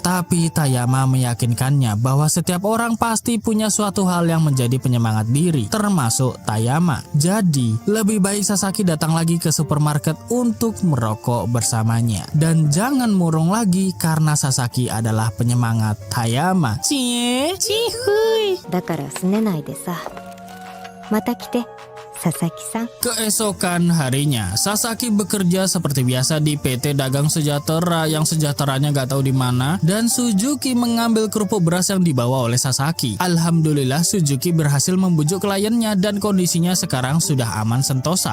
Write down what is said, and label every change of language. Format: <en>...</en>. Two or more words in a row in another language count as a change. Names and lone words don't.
<id>Tapi Tayama meyakinkannya bahwa setiap orang pasti punya suatu hal yang menjadi penyemangat diri, termasuk Tayama. Jadi, lebih baik Sasaki datang lagi ke supermarket untuk merokok bersamanya. Dan jangan murung lagi karena Sasaki adalah penyemangat Tayama. Cihui.</id> <ja>だからすねないでさまた来て佐々木さん</ja> <id>Keesokan harinya, Sasaki bekerja seperti biasa di PT Dagang Sejahtera yang sejahteranya gak tahu di mana, dan Suzuki mengambil kerupuk beras yang dibawa oleh Sasaki. Alhamdulillah Suzuki berhasil membujuk kliennya dan kondisinya sekarang sudah aman sentosa.</id>